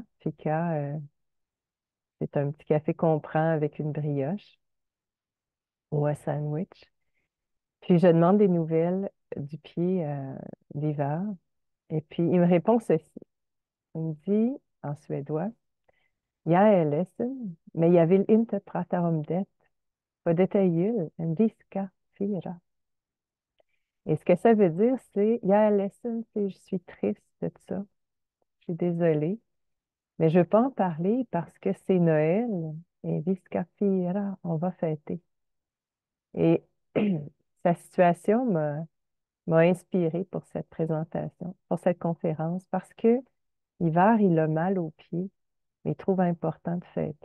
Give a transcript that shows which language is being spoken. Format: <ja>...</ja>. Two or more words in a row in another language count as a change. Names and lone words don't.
<fr>Fika, c'est un petit café qu'on prend avec une brioche ou un sandwich. Puis, je demande des nouvelles du pied d'hiver. Et puis, il me répond ceci. Il me dit en suédois,</fr> <sv>Jag är ledsen, men jag vill inte prata om det, för det är jul, en viska fira.</sv> <fr>Et ce que ça veut dire, c'est,</fr> <sv>Jag är ledsen,</sv> <fr>c'est je suis triste de ça. Je suis désolée. Mais je ne veux pas en parler parce que c'est Noël et Viscafira, on va fêter. Et sa situation m'a inspirée pour cette présentation, pour cette conférence, parce que l'hiver, il a mal aux pieds, mais il trouve important de fêter.</fr>